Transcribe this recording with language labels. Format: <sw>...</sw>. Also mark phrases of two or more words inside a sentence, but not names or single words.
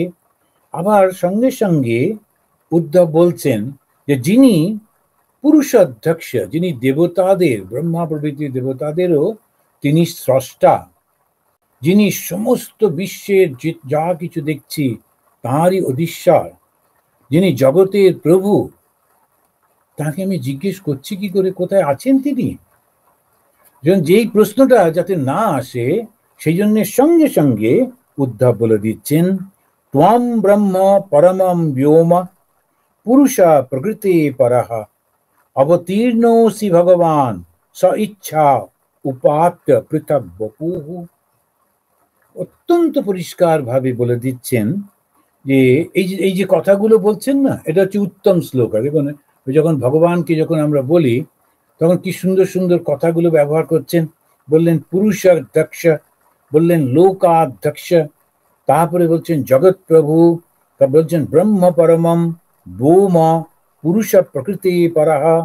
<bn>আবার সঙ্গে সঙ্গে উদ্ধব বলছেন যে যিনি পুরুষাধ্যক্ষ, যিনি দেবতাদের, ব্রহ্মা প্রভৃতি দেবতাদেরও তিনি স্রষ্টা, যিনি সমস্ত বিশ্বের যা কিছু দেখছি তাঁরই অধীশ্বর, যিনি জগতের প্রভু, তাকে আমি জিজ্ঞেস করছি কি করে কোথায় আছেন তিনি। যেই প্রশ্নটা যাতে না আসে সেই জন্য সঙ্গে সঙ্গে উদ্ধব বলে দিচ্ছেন</bn> <sa>त्वं ब्रह्म परमं व्योम पुरुष प्रकृति परः अवतीर्णोऽसि भगवान स इच्छा उपात्य पृथक বপুঃ।</sa> <bn>অত্যন্ত পরিষ্কার ভাবে বলে দিচ্ছেন যে এই যে কথাগুলো বলছেন না, এটা হচ্ছে উত্তম শ্লোক। দেখুন, যখন ভগবানকে যখন আমরা বলি তখন কি সুন্দর সুন্দর কথাগুলো ব্যবহার করছেন। বললেন পুরুষাধ্যক্ষ, বললেন লোকাধ্যক্ষ, তারপরে বলছেন জগৎ প্রভু, বলছেন</bn> <sa>ব্রহ্ম পরমম ব্যোম পুরুষ প্রকৃতি পরঃ।</sa>